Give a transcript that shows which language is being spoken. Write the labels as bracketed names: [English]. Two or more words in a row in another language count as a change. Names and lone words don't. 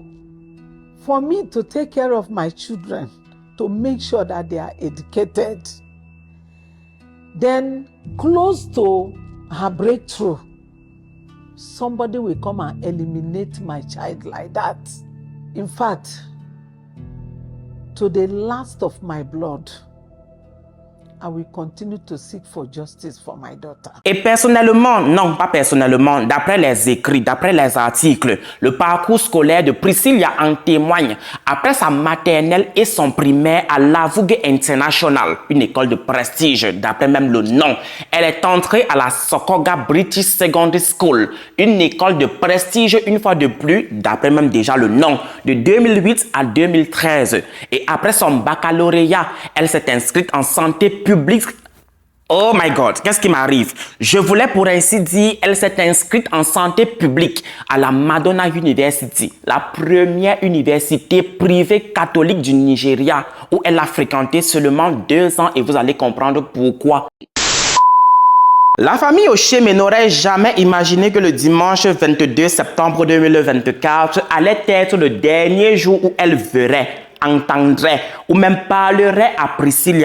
[English] For me to take care of my children, to make sure that they are educated, then close to her breakthrough, somebody will come and eliminate my child like that. In fact, to the last of my blood, I will continue to seek for justice for my daughter. [French] Et personnellement, non, pas personnellement, d'après les écrits, d'après les articles, le parcours scolaire de Priscilla en témoigne. Après sa maternelle et son primaire à Lavougue International, une école de prestige, d'après même le nom, elle est entrée à la Sokoga British Secondary School, une école de prestige une fois de plus, d'après même déjà le nom, de 2008 à 2013. Et après son baccalauréat, elle s'est inscrite en santé publique. [English] Oh my God, [French] qu'est-ce qui m'arrive? Je voulais pour ainsi dire, elle s'est inscrite en santé publique à la Madonna University, la première université privée catholique du Nigeria, où elle a fréquenté seulement 2 ans et vous allez comprendre pourquoi. La famille Ocheme n'aurait jamais imaginé que le dimanche 22 septembre 2024 allait être le dernier jour où elle verrait, entendrait ou même parlerait à Priscilla.